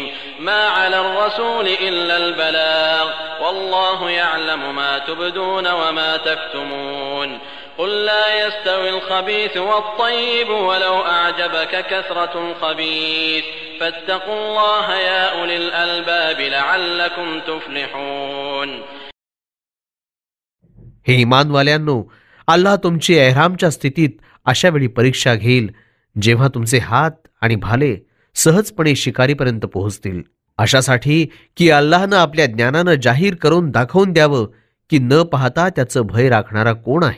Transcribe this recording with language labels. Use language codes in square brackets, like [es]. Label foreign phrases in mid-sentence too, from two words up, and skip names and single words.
[ar] ما على الرسول إلا البلاغ والله يعلم ما تبدون وما تكتمون. قل لا يستوي الخبيث والطيب ولو أعجبك كثرة الخبيث فاتقوا الله يا أولي الألباب لعلكم تفلحون. [mr] हे इमानवाल्यांनो, अल्लाह तुमची एहरामच्या स्थितीत अशा वेळी परीक्षा घेईल जेव्हा तुमचे हात आणि भाले सहजपणे शिकारीपर्यंत पोहोचतील, अशासाठी की अल्लाहनं आपल्या ज्ञानानं जाहीर करून दाखवून द्यावं की न पाहता त्याचं भय राखणारा कोण आहे.